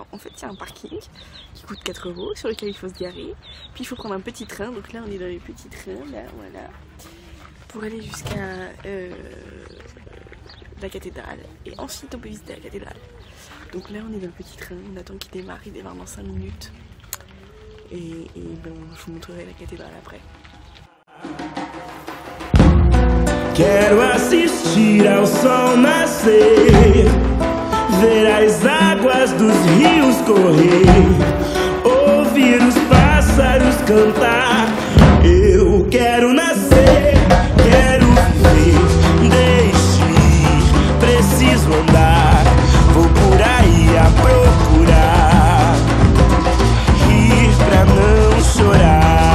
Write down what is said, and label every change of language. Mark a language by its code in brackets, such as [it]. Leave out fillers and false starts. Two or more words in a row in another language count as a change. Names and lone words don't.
[fr] En fait il y a un parking qui coûte 4 € sur lequel il faut se garer, puis il faut prendre un petit train, donc là on est dans les petits trains, là voilà, pour aller jusqu'à la cathédrale et ensuite on peut visiter la cathédrale. Donc là on est dans le petit train, on attend qu'il démarre, il démarre dans 5 minutes et ben, je vous montrerai la cathédrale après. [pt] Quero assistir ao sol nascer, ver as águas dos rios correr, ouvir os pássaros cantar. Eu quero nascer, quero viver, deixe ir, preciso andar, vou por aí a procurar, rir pra não chorar.